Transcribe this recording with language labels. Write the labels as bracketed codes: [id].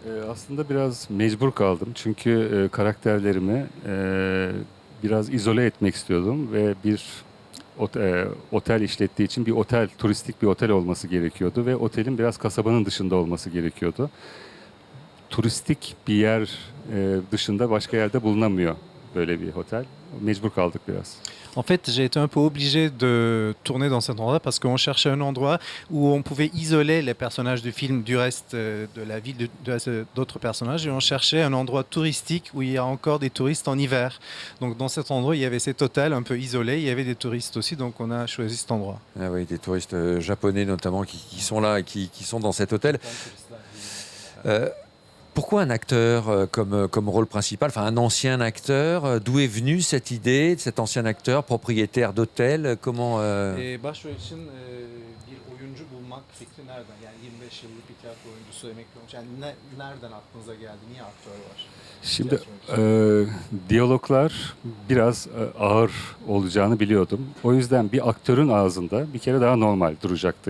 [tr] Aslında biraz mecbur kaldım çünkü karakterlerimi biraz izole etmek istiyordum ve bir otel işlettiği için turistik bir otel olması gerekiyordu ve otelin biraz kasabanın dışında olması gerekiyordu. Turistik bir yer dışında başka yerde bulunamıyor böyle bir otel. Mecbur kaldık biraz. [fr] En fait, j'ai été un peu obligé de tourner dans cet endroit parce qu'on cherchait un endroit où on pouvait isoler les personnages du film du reste de la ville, d'autres personnages. Et on cherchait un endroit touristique où il y a encore des touristes en hiver. Donc dans cet endroit, il y avait cet hôtel un peu isolé. Il y avait des touristes aussi, donc on a choisi cet endroit. Ah oui, des touristes japonais notamment qui sont là et qui sont dans cet hôtel. Pourquoi un acteur comme rôle principal, enfin un ancien acteur? D'où est venue cette idée de cet ancien acteur propriétaire d'hôtel? Comment [tr] Başrol için bir oyuncu bulmak fikri nereden? Yani 25 yıllık bir tiyatro oyuncusu, emekli olmuş. Yani nereden aklınıza geldi? Niye aktör var? Şimdi diyaloglar biraz ağır olacağını biliyordum. O yüzden bir aktörün ağzında bir kere daha normal duracaktı.